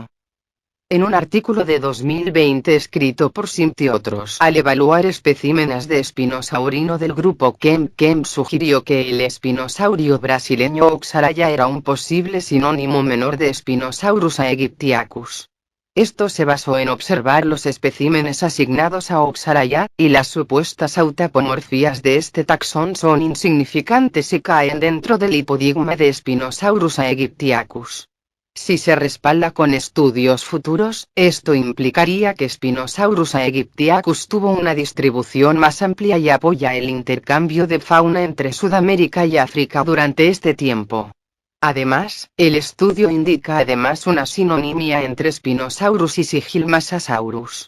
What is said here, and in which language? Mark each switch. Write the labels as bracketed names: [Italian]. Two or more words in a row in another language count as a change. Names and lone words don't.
[Spanish] En un artículo de 2020 escrito por Simt y otros, al evaluar especímenes de espinosaurino del grupo Kem sugirió que el espinosaurio brasileño Oxalaya era un posible sinónimo menor de Spinosaurus aegyptiacus. Esto se basó en observar los especímenes asignados a Oxalaya, y las supuestas autapomorfías de este taxón son insignificantes y caen dentro del hipodigma de Spinosaurus aegyptiacus. Si se respalda con estudios futuros, esto implicaría que Spinosaurus aegyptiacus tuvo una distribución más amplia y apoya el intercambio de fauna entre Sudamérica y África durante este tiempo. Además, el estudio indica además una sinonimia entre Spinosaurus y Sigilmasasaurus.